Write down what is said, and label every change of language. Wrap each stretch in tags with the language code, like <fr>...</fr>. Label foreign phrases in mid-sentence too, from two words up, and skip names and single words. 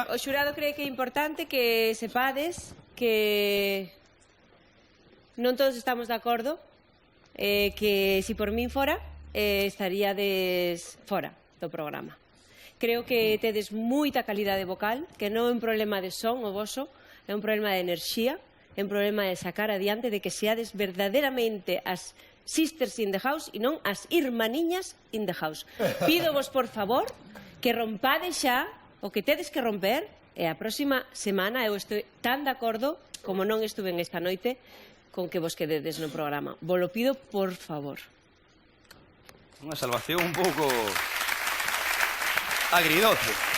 <gl>O xurado cree que é importante que sepades que non todos estamos de acordo, que si por min fora, estaríades fora do programa. Creo que tedes moita calidade vocal, que non é un problema de son o voso, é un problema de enerxía, é un problema de sacar adiante, de que seades verdadeiramente as sisters</gl> <en>in the house</en> <gl>e non as irmaniñas in the house. Pídovos, por favor, que rompades xa o que tedes que romper, e a próxima semana eu estou tan de acordo como non estuve en esta noite con que vos quededes no programa.</gl> <es>Vos lo pido, por favor.</es> <gl>Unha salvación un pouco agridoce.</gl>